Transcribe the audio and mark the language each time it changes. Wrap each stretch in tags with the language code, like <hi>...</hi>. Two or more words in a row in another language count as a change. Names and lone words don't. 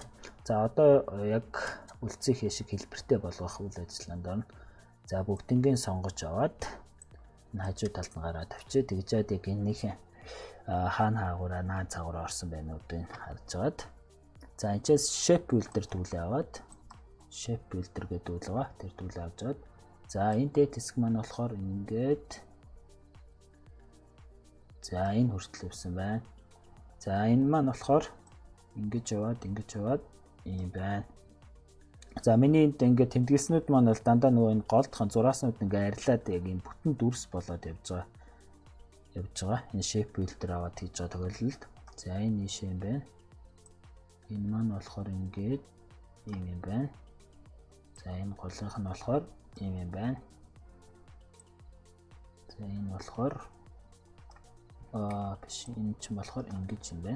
<mn>За одоо яг Өлзий хээ шиг хэлбэртэй болгох үйл ажиллагаанд орно. За бүгднгийн сонгож аваад энэ хажуу талд нь гараад тавьчих. Тэгжээд яг энэний хаана хаагаараа наа цагаараа орсон байна үүдийг харж агаад. За энэчээс</mn> <en>shape builder</en> <mn>түүлээ аваад</mn> <en>shape builder</en> <mn>гэдэг үйл байгаа. Тэр түүлээ авч аваад за энэ дээд хэсэг маань болохоор ингээд за энэ хүртэл явсан байна. За энэ маань болохоор ингэж яваад ийм байна. За миний энд ингээд тэмдэглэснүүд маань бол дандаа нөгөө энэ голдхон зурааснууд ингээд арилаад яг ийм бүтэн дүрс болоод явж байгаа. Энэ</mn> <en>shape builder</en> <mn>аваад хийж байгаа тохиолдолд за энэ ийшээ юм байна. Энэ маань болохоор ингээд ийм юм байна. За энэ голынх нь болохоор ийм юм байна. За энэ болохоор биш энэ ч болохоор ингэж юм байна.</mn>